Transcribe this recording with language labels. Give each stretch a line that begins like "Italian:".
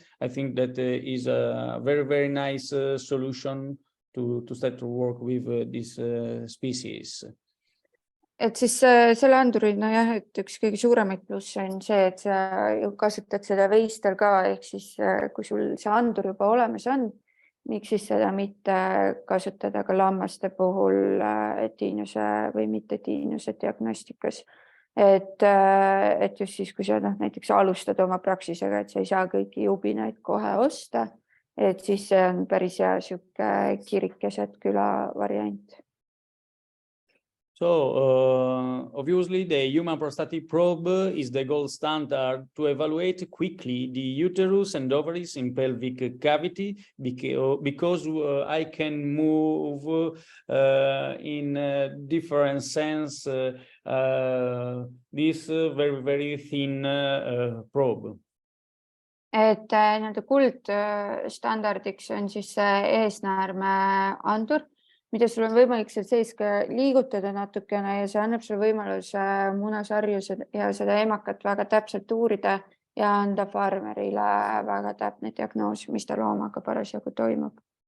English: I think that is a very, very nice solution to start to work with this species.
Estonian: Et siis selle anduril, no jah, et üks kõige suuremaid plusse on see, et sa kasutad seda veistel ka, ehk siis kui sul see andur juba olemas on, miks siis seda mitte kasutada ka lammaste puhul tiinuse või mitte tiinuse diagnostikas. Et just siis, kui sa näiteks alustad oma praksisega, et sa ei saa kõiki jubinaid kohe osta, et siis see on päris hea siuke kirikeset küla variant.
English: So obviously the human prostatic probe is the gold standard to evaluate quickly the uterus and ovaries in pelvic cavity because I can move in a different sense this very, very thin probe.
Estonian: Et kuldstandardiks on siis eesnäärme andur, mida sul on võimalik seal sees ka liigutada natukene ja see annab sulle võimaluse munasarju ja seda emakat väga täpselt uurida ja anda farmerile väga täpne diagnoos, mis ta loomaga parasjagu toimub.